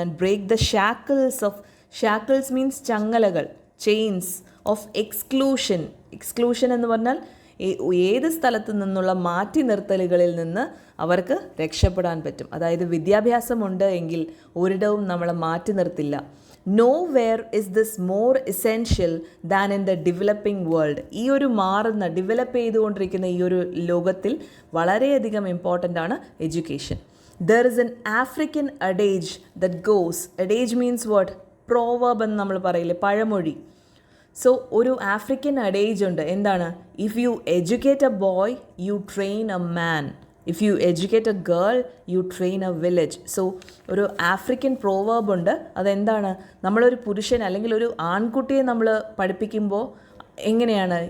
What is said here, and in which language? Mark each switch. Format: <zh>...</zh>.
<en>And break the shackles means ചങ്ങലകൾ, chains of exclusion.</en> <ml>Exclusion എന്ന് പറഞ്ഞാൽ ഏത് സ്ഥലത്തു നിന്നുള്ള മാറ്റി നിർത്തലുകളിൽ നിന്ന് അവർക്ക് രക്ഷപ്പെടാൻ പറ്റും. അതായത് വിദ്യാഭ്യാസമുണ്ട് എങ്കിൽ ഒരിടവും നമ്മളെ മാറ്റി നിർത്തില്ല.</ml> <en>Nowhere is this more essential than in the developing world.</en> <ml>ഈ ഒരു മാറുന്ന, ഡെവലപ്പ് ചെയ്തുകൊണ്ടിരിക്കുന്ന ഈ ഒരു ലോകത്തിൽ വളരെയധികം ഇമ്പോർട്ടൻ്റ് ആണ് education.</ml> <en>There is an African adage that goes, adage means what?</en> <ml>Proverb എന്ന് നമ്മൾ പറയില്ലേ, പഴമൊഴി. സോ ഒരു ആഫ്രിക്കൻ അഡേജ് ഉണ്ട്. എന്താണ്?</ml> <en>If you educate a boy you train a man, if you educate a girl you train a village.</en> <ml>So ഒരു African proverb ഉണ്ട്. അതെന്താണ്? നമ്മളൊരു പുരുഷൻ അല്ലെങ്കിൽ ഒരു ആൺകുട്ടിയെ നമ്മൾ പഠിപ്പിക്കുമ്പോൾ എങ്ങനെയാണ്?</ml>